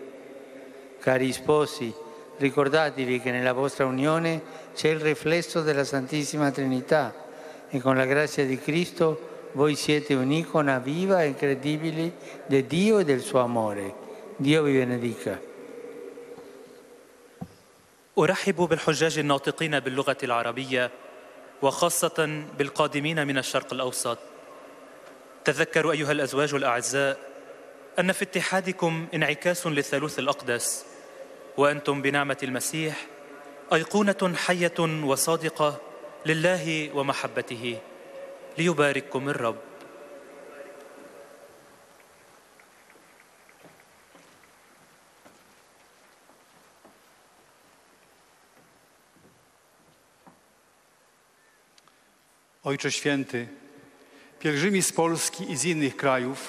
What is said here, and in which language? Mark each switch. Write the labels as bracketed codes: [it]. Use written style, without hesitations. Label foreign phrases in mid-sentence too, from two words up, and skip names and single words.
[it] Cari sposi, ricordatevi che nella vostra unione c'è il riflesso della Santissima Trinità e con la grazia di Cristo voi siete un'icona viva e incredibile di Dio e del suo amore. Dio vi benedica. [ar] أرحب بالحجاج الناطقين باللغة العربية وخاصة بالقادمين من الشرق الأوسط. تذكروا أيها الأزواج الأعزاء أن في اتحادكم انعكاس للثالوث الأقدس، وأنتم بنعمة المسيح أيقونة حية وصادقة لله ومحبته. ليبارككم الرب. [pl] Ojcze Święty, pielgrzymi z Polski i z innych krajów,